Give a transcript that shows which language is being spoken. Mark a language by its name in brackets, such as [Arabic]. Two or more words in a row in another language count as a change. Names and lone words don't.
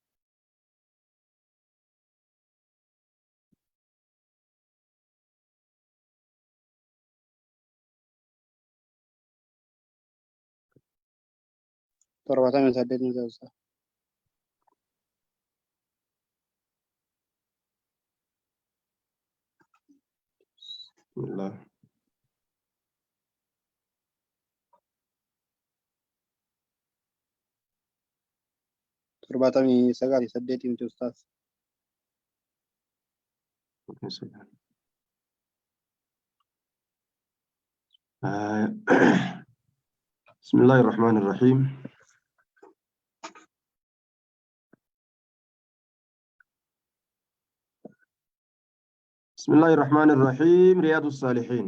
[Oromo] Torbaatamii saddeetni ta'u ustaaz. [Arabic] بسم الله [Oromo] Torbaatamii sagalii saddeetii ta'u ustaaz. [Arabic] بسم الله الرحمن الرحيم. بسم الله الرحمن الرحيم. رياض الصالحين.